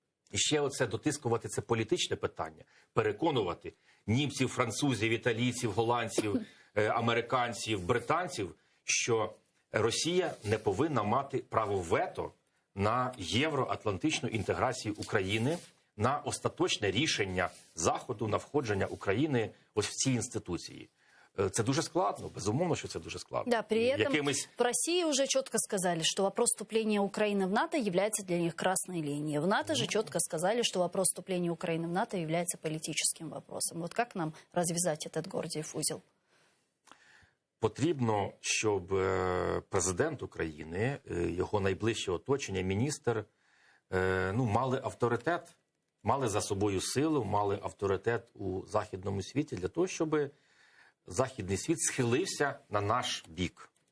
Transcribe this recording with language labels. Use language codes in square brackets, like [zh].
[uk] І ще оце дотискувати це політичне питання, переконувати німців, французів, італійців, голландців, американців, британців, що Росія не повинна мати право вето на євроатлантичну інтеграцію України, на остаточне рішення Заходу на входження України ось в ці інституції. Це дуже складно, безумовно, що це дуже складно. [ru] Да, при этом в России уже четко сказали, что вопрос вступления Украины в НАТО является для них красной линией. В НАТО же четко сказали, что вопрос вступления Украины в НАТО является политическим вопросом. Вот как нам развязать этот Гордіїв узел? [uk] Потрібно, щоб президент України, його найближче оточення, міністр, мали авторитет, мали за собою силу, мали авторитет у західному світі для того, щоб західний світ схилився на наш бік.